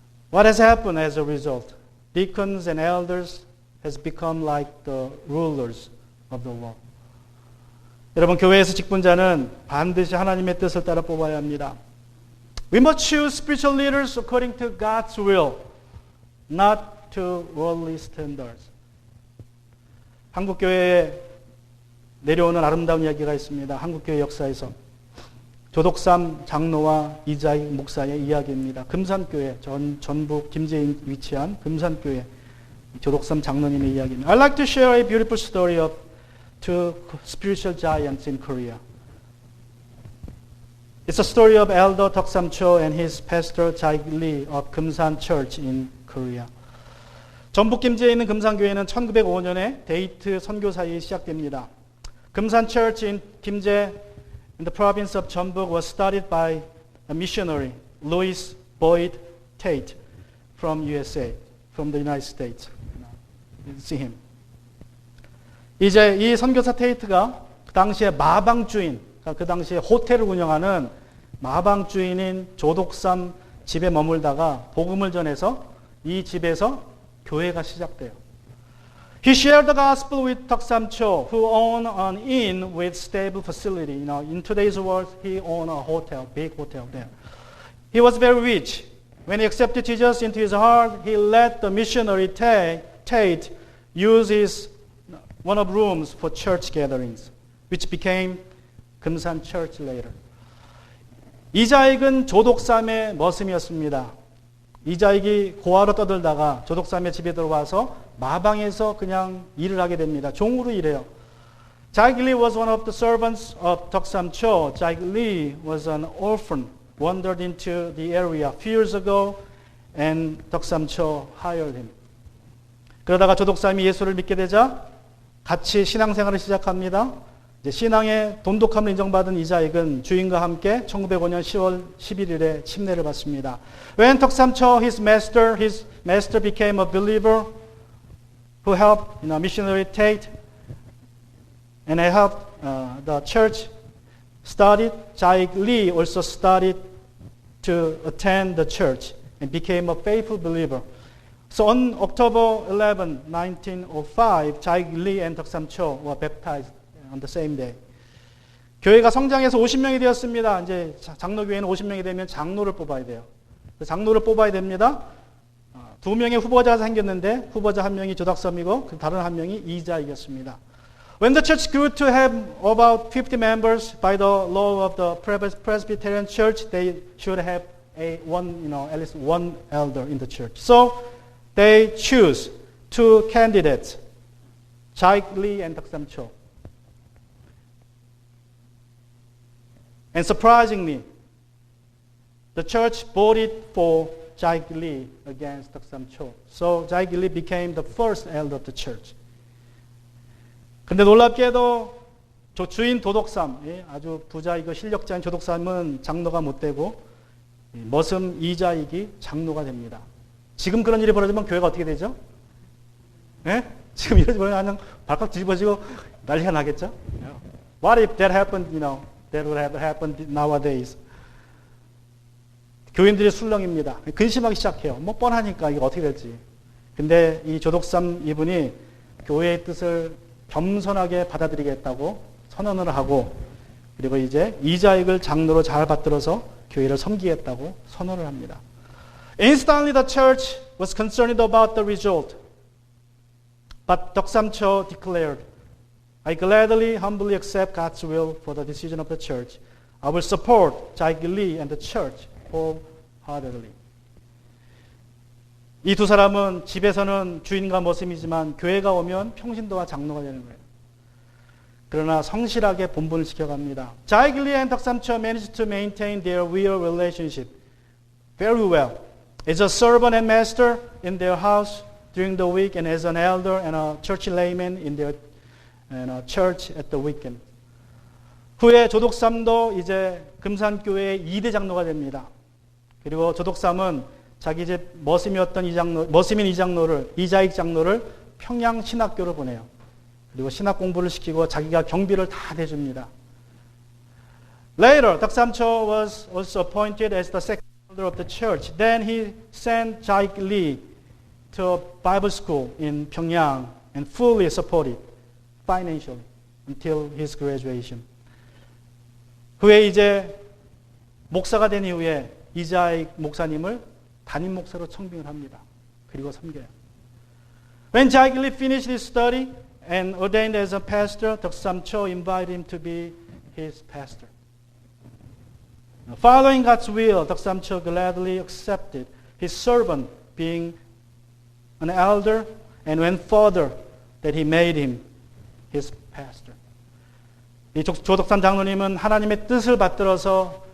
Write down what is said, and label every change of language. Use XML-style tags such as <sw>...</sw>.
<en>What has happened as a result? Deacons and elders has become like the rulers of the world.</en> <ko>여러분, 교회에서 직분자는 반드시 하나님의 뜻을 따라 뽑아야 합니다.</ko> <en>We must choose spiritual leaders according to God's will, not to worldly standards.</en> <ko>한국 교회에 내려오는 아름다운 이야기가 있습니다. 한국 교회 역사에서 조덕삼 장로와 이자익 목사의 이야기입니다. 금산교회, 전북 김제에 위치한 금산교회 조덕삼 장로님의 이야기입니다.</ko> <en>I'd like to share a beautiful story of two spiritual giants in Korea. It's a story of Elder Deok-sam Cho and his pastor Jaik Lee of Kumsan Church in Korea.</en> <ko>전북 김제에 있는 금산교회는 1905년에 데이트 선교사에 시작됩니다.</ko> <en>금산 Church in Kimje in the province of Jeonbuk was started by a missionary, Louis Boyd Tate, from USA, from the United States. You see him.</en> <ko>이제 이 선교사 테이트가 그 당시에 마방 주인, 그 당시에 호텔을 운영하는 마방 주인인 조독삼 집에 머물다가 복음을 전해서 이 집에서 교회가 시작돼요.</ko> <en>He shared the gospel with Deok-sam Cho, who owned an inn with stable facility. You know, in today's world, he owned a hotel, big hotel there. He was very rich. When he accepted Jesus into his heart, he let the missionary Tate use his one of rooms for church gatherings, which became 금산 Church later.</en> <ko>이자익은 조독삼의 머슴이었습니다. 이자익이 고아로 떠들다가 조독삼의 집에 들어와서 마방에서 그냥 일을 하게 됩니다. 종으로 일해요.</ko> <en>Jaik Lee was one of the servants of Deok-sam Cho. Jaik Lee was an orphan, wandered into the area a few years ago, and Deok-sam Cho hired him.</en> <ko>그러다가 조독삼이 예수를 믿게 되자 같이 신앙생활을 시작합니다. 이제 신앙의 돈독함을 인정받은 이자익은 주인과 함께 1905년 10월 11일에 침례를 받습니다.</ko> <en>When Deok-sam Cho, his master became a believer who helped missionary Tate and helped the church started, Jaik Lee also started to attend the church and became a faithful believer. So on October 11, 1905, Jaik Lee and Deok-sam Cho were baptized on the same day.</en> <ko>교회가 성장해서 50명이 되었습니다. 이제 장로교회는 50명이 되면 장로를 뽑아야 돼요. 장로를 뽑아야 됩니다. 두 명의 후보자가 생겼는데 후보자 한 명이 조덕섬이고 다른 한 명이 이자익이었습니다.</ko> <en>When the church grew to have about 50 members by the law of the Presbyterian Church, they should have at least one elder in the church. So they choose two candidates, Jaik Lee and Deok-sam Cho. And surprisingly, the church voted for Jaik Lee against Deok-sam Cho. So Jaik Lee became the first elder of the church.</en> <ko>근데 놀랍게도 주인 도독삼, 아주 부자이고 실력자인 조독삼은 장로가 못 되고 머슴 이자익이 장로가 됩니다. 지금 그런 일이 벌어지면 교회가 어떻게 되죠? 예? 지금 이러지 그냥 발칵 뒤집어지고 난리가 나겠죠?</ko> <en>What if that happened, that would have happened nowadays.</en> <ko>교인들이 술렁입니다. 근심하기 시작해요. 뭐 뻔하니까 이거 어떻게 될지. 근데 이 조독삼 이분이 교회의 뜻을 겸손하게 받아들이겠다고 선언을 하고 그리고 이제 이자익을 장로로 잘 받들어서 교회를 섬기겠다고 선언을 합니다.</ko> <en>Instantly the church was concerned about the result. But Deok-sam Cho declared, I gladly, humbly accept God's will for the decision of the church. I will support Jaik Lee and the church wholeheartedly.</en> <ko>이 두 사람은 집에서는 주인과 머슴이지만 교회가 오면 평신도와 장로가 되는 거예요. 그러나 성실하게 본분을 지켜갑니다.</ko> <en>Jaik Lee and Deok-sam Cho managed to maintain their real relationship very well. As a servant and master in their house during the week and as an elder and a church layman in their church at the weekend.</en> <ko>후에 조독삼도 이제 금산교회의 2대 장로가 됩니다. 그리고 조독삼은 자기 집 머슴이었던 머슴인 이자익 장로를 평양 신학교로 보내요. 그리고 신학 공부를 시키고 자기가 경비를 다 대줍니다.</ko> <en>Later, Deok-sam Cho was also appointed as the second elder of the church. Then he sent Jaik Lee to a Bible school in Pyongyang and fully supported financially until his graduation.</en> <ko>후에 이제 목사가 된 이후에 이자익 목사님을 담임 목사로 청빙을 합니다. 그리고 섬겨요.</ko> <en>When Jaik Lee finished his study and ordained as a pastor, Deok-sam Cho invited him to be his pastor. Following God's will, Deok-sam Cho gladly accepted his servant being an elder and went further that he made him his pastor.</en> <ko>이 조독삼 장로님은 하나님의 뜻을 받들어서</ko>